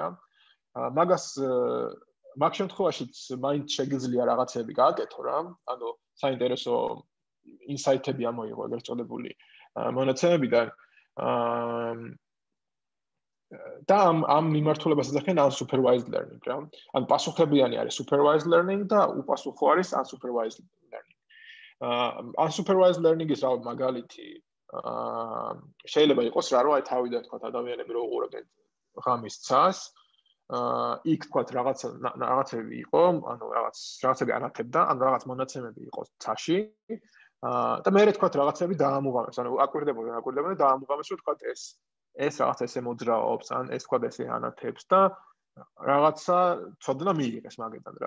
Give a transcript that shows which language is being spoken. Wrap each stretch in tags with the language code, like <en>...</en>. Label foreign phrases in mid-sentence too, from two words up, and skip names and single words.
<ka>მაგას მაგ შემთხვევაშიც მაინც შეგიძლია რაღაცები გააკეთო რა. ანუ საინტერესო ინსაიტები ამოიღო ეგრეთ წოდებული მონაცემებიდან. და ამ მიმართულებას ეძახიან</ka> <en>unsupervised learning</en> <ka>რა. ანუ პასუხებიანი არის</ka> <en>supervised learning</en> <ka>და უპასუხო არის</ka> <en>unsupervised learning. Unsupervised learning-</en> <ka>ის მაგალითი შეიძლება იყოს რა, რომ აი თავიდან თქვა ადამიანები რო უყურებდნენ ღამის ცას, იქ თქვა რაღაცები იყო, ანუ რაღაცები ანათებდა, ანუ რაღაც მონაცემები იყო ცაში. და მე თქვა რაღაცები დაამუღამეს, ანუ აკვირდებოდნენ და დაამუღამეს, რომ თქვა ეს რაღაც ესე მოძრაობს, ან ეს თქვა ესე ანათებს და რაღაცა ცოდნა მიიღეს მაგედან რა.</ka>